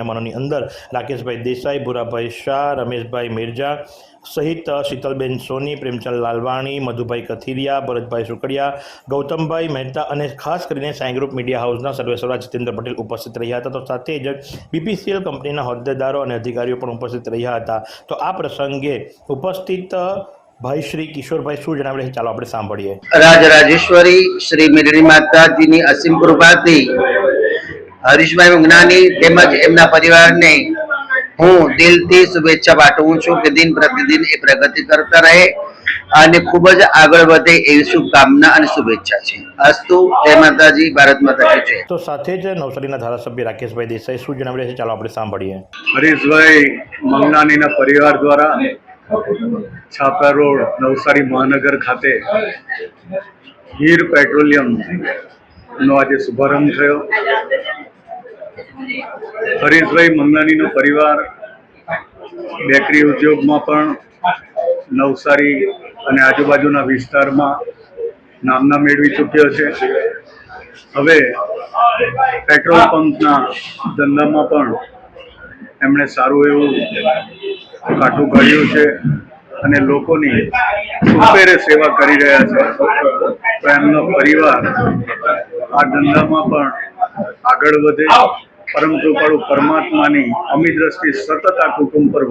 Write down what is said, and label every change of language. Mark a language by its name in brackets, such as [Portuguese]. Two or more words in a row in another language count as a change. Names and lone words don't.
[Gujarati] મહેમાનોની અંદર રાકેશભાઈ દેસાઈ, ભૂરાભાઈ શાહ, રમેશભાઈ મિર્જા સહિત શીતલબેન સોની, પ્રેમચંદ લાલવાણી, મધુભાઈ કથિરિયા, ભરતભાઈ સુકડિયા, ગૌતમભાઈ મહેતા અને ખાસ કરીને સાઈ ગ્રુપ મીડિયા હાઉસના સર્વેસર્વા જીતેન્દ્ર પટેલ ઉપસ્થિત રહ્યા હતા। તો સાથે જ બીપીસીએલ કંપનીના હોદ્દેદારો અને અધિકારીઓ પણ ઉપસ્થિત રહ્યા હતા। તો આ પ્રસંગે ઉપસ્થિત ભાઈ શ્રી કિશોરભાઈ શૂ જણાવે છે, ચાલો આપણે સાંભળીએ। રાજરાજેશ્વરી શ્રી મેલડી માતાજીની અસીમ કૃપાથી હરીશભાઈ મંગલાની તેમજ એમના પરિવારને હું દિલથી શુભેચ્છા પાઠવું છું કે દિન પ્રતિદિન એ પ્રગતિ કરતા રહે અને ખૂબ જ આગળ વધે એવી શુભકામના અને શુભેચ્છા છે। અસ્તુ, જય માતાજી, [Hindi] भारत माता की जय। [Gujarati] તો સાથે જ નવસારીના ધારાસભ્ય રાકેશભાઈ દેસાઈ શું જણાવી રહ્યા છે, ચાલો આપણે સાંભળીએ। હરીશભાઈ મંગલાનીના પરિવાર દ્વારા છાપરા રોડ નવસારી મહાનગર ખાતે હીર પેટ્રોલિયમ નો આજ શુભારંભ થયો। હરીશભાઈ મંગલાની નો પરિવાર બેકરી ઉદ્યોગ મેં પણ નવસારી અને આજુબાજુના વિસ્તારમાં નામના મેળવી ચૂક્યો છે। હવે પેટ્રોલ પંપના ધંધામાં પણ એમણે સારૂ એવું કાઠું કાઢ્યું છે અને લોકોની સુપેરે સેવા કરી રહ્યા છે। તો એમનો પરિવાર આ ધંધામાં પણ આગળ વધે, પરમ કૃપાળુ પરમાત્માની અમી દ્રષ્ટિ સતત આ કુટુંબ પર